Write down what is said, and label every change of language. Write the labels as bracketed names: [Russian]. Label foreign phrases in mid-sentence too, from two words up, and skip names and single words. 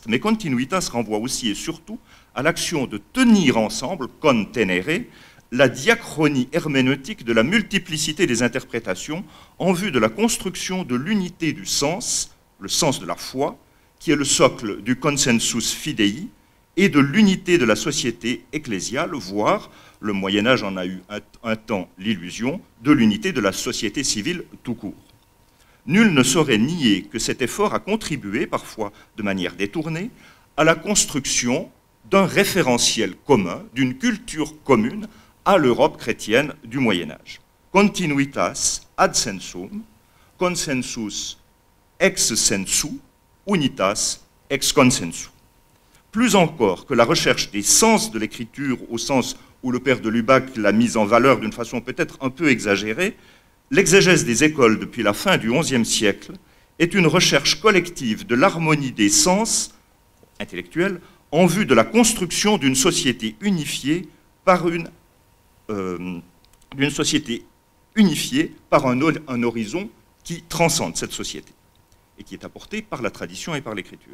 [French] Mais continuitas renvoie aussi et surtout à l'action de tenir ensemble, contenere, la diachronie herméneutique de la multiplicité des interprétations en vue de la construction de l'unité du sens, le sens de la foi, qui est le socle du [Latin] consensus fidei, [French] et de l'unité de la société ecclésiale, voire, le Moyen-Âge en a eu un temps l'illusion, de l'unité de la société civile tout court. Nul ne saurait nier que cet effort a contribué, parfois de manière détournée, à la construction d'un référentiel commun, d'une culture commune à l'Europe chrétienne du Moyen-Âge. [Latin] Continuitas ad sensum, consensus ex sensu, unitas ex consensu. [French] Plus encore que la recherche des sens de l'écriture au sens où le père de Lubac l'a mise en valeur d'une façon peut-être un peu exagérée, l'exégèse des écoles depuis la fin du XIe siècle est une recherche collective de l'harmonie des sens intellectuels en vue de la construction d'une société unifiée par un horizon qui transcende cette société et qui est apporté par la tradition et par l'écriture.